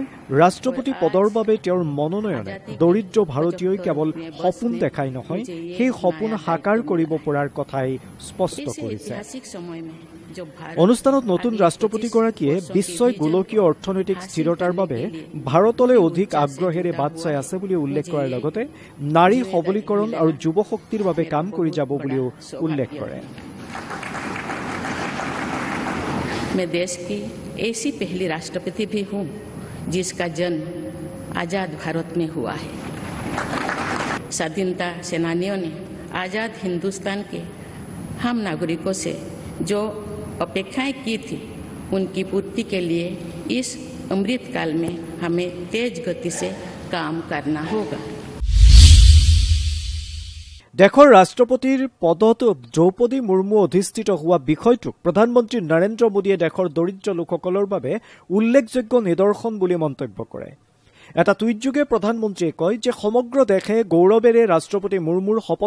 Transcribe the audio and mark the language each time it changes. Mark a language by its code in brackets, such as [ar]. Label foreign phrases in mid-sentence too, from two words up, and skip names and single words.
[as] ৰাষ্ট্ৰপতি পদৰ বাবে তেওঁৰ মনোনয়নে দৰিদ্ৰ ভাৰতীয়ই কেৱল সপোন দেখাই নহয় সেই সপোন সাকাৰ কৰিব পৰাৰ কথাই স্পষ্ট কৰিছে অনুষ্ঠানত নতুন ৰাষ্ট্ৰপতিগৰাকীয়ে বিশ্বই গোলকীয় অৰ্থনৈতিক স্থিৰতাৰ বাবে ভাৰতলৈ অধিক আগ্ৰহেৰে বাট চাই আছে বুলি উল্লেখ কৰাৰ লগতে নাৰী সবলীকৰণ আৰু যুৱ শক্তিৰ বাবে কাম কৰি যাব বুলিও উল্লেখ কৰে [hi] मैं देश की ऐसी पहली राष्ट्रपति भी हूँ जिसका जन्म आजाद भारत में हुआ है स्वाधीनता सेनानियों ने आजाद हिंदुस्तान के हम नागरिकों से जो अपेक्षाएं की थी उनकी पूर्ति के लिए इस अमृतकाल में हमें तेज गति से काम करना होगा [as] দেশৰ ৰাষ্ট্ৰপতিৰ পদত দ্ৰৌপদী মুৰ্মু অধিষ্ঠিত হোৱা বিষয়টোক প্ৰধানমন্ত্ৰী নৰেন্দ্ৰ মোদীয়ে দেশৰ দৰিদ্ৰ লোকসকলৰ বাবে উল্লেখযোগ্য নিদৰ্শন বুলি মন্তব্য কৰে এটা টুইটযোগে প্ৰধানমন্ত্ৰীয়ে কয় যে সমগ্ৰ দেশে গৌৰৱেৰে ৰাষ্ট্ৰপতি মুৰ্মুৰ শপত